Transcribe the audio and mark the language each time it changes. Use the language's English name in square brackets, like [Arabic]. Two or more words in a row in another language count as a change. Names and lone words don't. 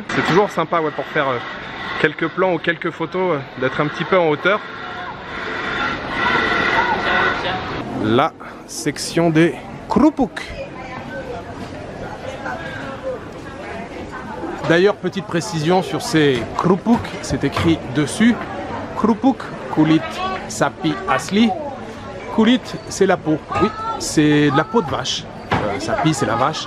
[French] C'est toujours sympa pour faire quelques plans ou quelques photos, d'être un petit peu en hauteur. La section des krupuk. D'ailleurs, petite précision sur ces krupuk, c'est écrit dessus [Indonesian] krupuk kulit sapi asli. [French] Kulit, c'est la peau. Oui, c'est de la peau de vache. Sapi, c'est la vache.